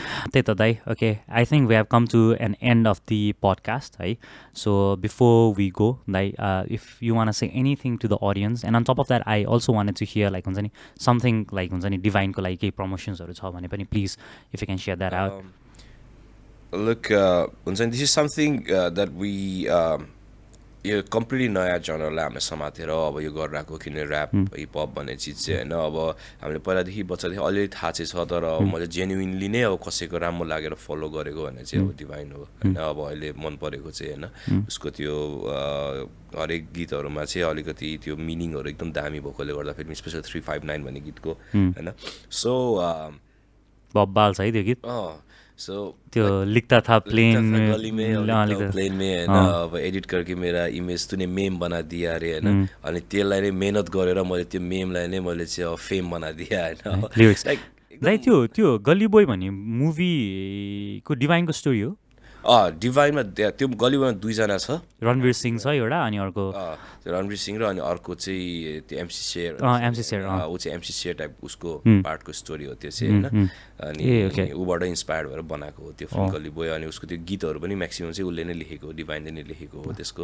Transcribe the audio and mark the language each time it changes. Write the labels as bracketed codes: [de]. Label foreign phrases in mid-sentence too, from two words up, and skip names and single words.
[ne] त्यही त दाइ. [en] OK I think we have come to an end of the podcast है. So before we go दाइ if you wanna say anything to the audience and on top of that I also wanted to hear like [ne] हुन्छ नि [en] something like [ne] हुन्छ नि डिभाइनको लागि केही प्रमोसन्सहरू छ भने पनि [en] please if you can share that out. Look, this is something that we [ne] यो कम्प्लिटली नयाँ जनरलाई हामीले समातेर अब यो गरिरहेको किन ऱ्याप हिपहप भन्ने चिज चाहिँ होइन. अब हामीले पहिलादेखि बच्चादेखि अलिअलि थाहा चाहिँ छ, तर मैले जेन्युइनली नै अब कसैको राम्रो लागेर फलो गरेको भने चाहिँ अब डिभाइन हो होइन. अब अहिले मन परेको चाहिँ होइन उसको त्यो हरेक गीतहरूमा चाहिँ अलिकति त्यो मिनिङहरू एकदम दामी भएकोले गर्दाखेरि स्पेसल 359 भन्ने गीतको होइन. सो बब्बाल छ है त्यो गीत. सो [hi] त्यो लिखता था प्लेन गली में प्लेन में [ne] हैन अब [hi] एडिट करके मेरा इमेज तूने मेम बना दिया [ne] अरे हैन अनि त्यसलाई नै मेहनत गरेर मैले त्यो मेमलाई नै मैले चाहिँ [hi] फेम बना दिया [ne] हैन लिरिक्स लाइक दाइ त्यो गली बोय भन्ने मुभीको डिभाइनको स्टोरी हो डिभाइनमा त्यो गलीमा दुईजना छ रणवीर सिंह छ एउटा अनि अर्को रणवीर सिंह र अनि अर्को चाहिँ त्यो एमसी शेयर ऊ चाहिँ एमसी शेयर टाइप उसको पार्टको स्टोरी हो त्यो चाहिँ होइन अनि ऊबाट इन्सपायर्ड भएर बनाएको हो त्यो फिल्म गली बोय अनि उसको त्यो गीतहरू पनि म्याक्सिमम चाहिँ उसले नै लेखेको हो डिभाइनले नै लेखेको हो त्यसको